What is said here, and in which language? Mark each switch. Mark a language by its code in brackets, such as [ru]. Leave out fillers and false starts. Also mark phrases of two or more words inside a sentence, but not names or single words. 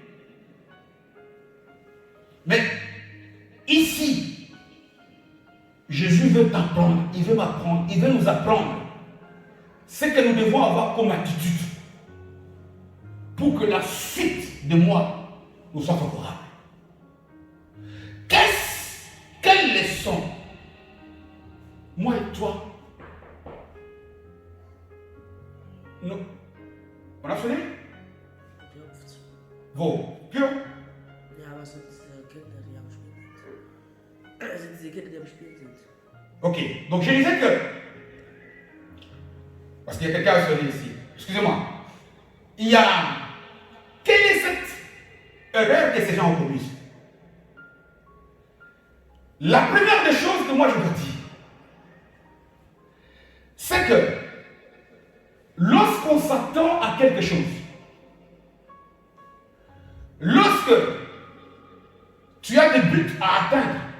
[fr] Mais ici, Jésus veut t'apprendre, il veut m'apprendre, il veut nous apprendre ce que nous devons avoir comme attitude pour que la suite de moi nous soit favorable. Quelle leçon, moi et toi, nous, on a sonné? [de] Wo? Pio? Ja, aber sonst Kinder, die am Spielen sind. Diese Kinder, die am Spielen sind. [fr] Ok, donc je disais que, parce qu'il y a quelqu'un à sonner ici, excusez-moi, il y a, quelle est cette erreur que ces gens ont commise? La première des choses que moi je vous dis, c'est que lorsqu'on s'attend à quelque chose, lorsque tu as des buts à atteindre,